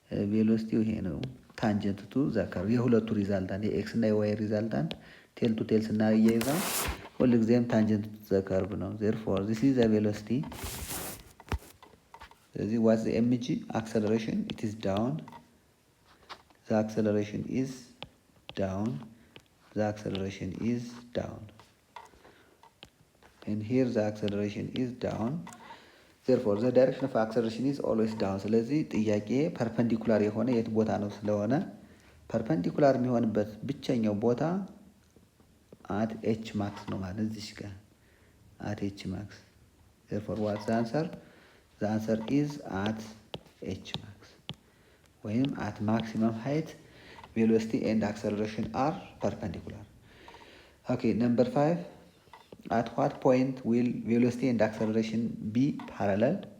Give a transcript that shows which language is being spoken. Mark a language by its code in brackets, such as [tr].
[am] ቬሎሲቲው ይሄ ነው ታንጀንት ቱ ዘ ከርቭ። የሁለቱ ሪዛልታንት የኤክስ እና የዋይ ሪዛልታንት ቴል ቱ ቴል ስናያይዘው ሁል ጊዜም ታንጀንት ቱ ዘ ከርቭ ነው። [en] therefore this is the velocity። [am] ስለዚህ [en] what's the mg acceleration? it is down. the acceleration is down. the acceleration is down. and here the acceleration is down. therefore the direction of acceleration is always down. [am] ስለዚህ ጥያቄ ፐርፐንዲኩላር የሆነ የት ቦታ ነው ስለሆነ ፐርፐንዲኩላር የሚሆንበት ብቸኛው ቦታ [en] at h max [am] ነው ማለት እዚህ ጋር at h max. [en] therefore what's the answer? the answer is at h max ወይም at maximum height velocity and acceleration are perpendicular. okay, number 5 at what point will velocity and acceleration be parallel?